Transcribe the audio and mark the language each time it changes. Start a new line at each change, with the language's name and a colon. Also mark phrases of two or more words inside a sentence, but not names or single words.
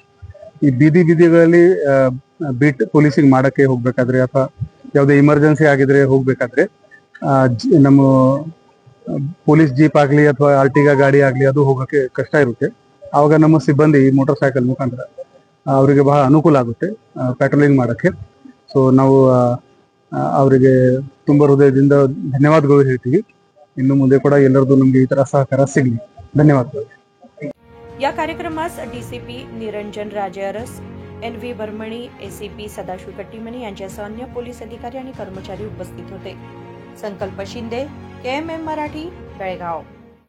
Kannada: ಈ ಬೀದಿಗಳಲ್ಲಿ
English: beat policing
Kannada: ಮಾಡಕ್ಕೆ ಹೋಗ್ಬೇಕಾದ್ರೆ ಅಥವಾ ಯಾವುದೇ ಇಮರ್ಜೆನ್ಸಿ ಆಗಿದ್ರೆ ಹೋಗ್ಬೇಕಾದ್ರೆ ನಮ್ಮ
English: police jeep
Kannada: ಆಗಲಿ ಅಥವಾ ಆರ್ಟಿಗಾ ಗಾಡಿ ಆಗಲಿ ಅದು ಹೋಗೋಕ್ಕೆ ಕಷ್ಟ ಇರುತ್ತೆ. ಆವಾಗ ನಮ್ಮ ಸಿಬ್ಬಂದಿ
English: motor cycle
Kannada: ಮುಖಾಂತರ ಅವರಿಗೆ ಬಹಳ ಅನುಕೂಲ ಆಗುತ್ತೆ ಪೆಟ್ರೋಲಿಂಗ್ ಮಾಡೋಕ್ಕೆ. ಸೊ ನಾವು ಅವರಿಗೆ ತುಂಬ ಹೃದಯದಿಂದ ಧನ್ಯವಾದಗಳು ಹೇಳ್ತೀವಿ. ಇನ್ನು ಮುಂದೆ ಕೂಡ ಎಲ್ಲರದು ನಮಗೆ ಈ ತರ ಸಹಕಾರ ಸಿಗಲಿ. ಧನ್ಯವಾದಗಳು.
Marathi: या कार्यक्रमास DCP निरंजन राजे अरस, NV बर्मणी, ACP सदाशिव कट्टीमणी यांच्यासह अन्य पोलीस अधिकारी आणि कर्मचारी उपस्थित होते. संकल्प शिंदे, KMM मराठी, बेळगाव.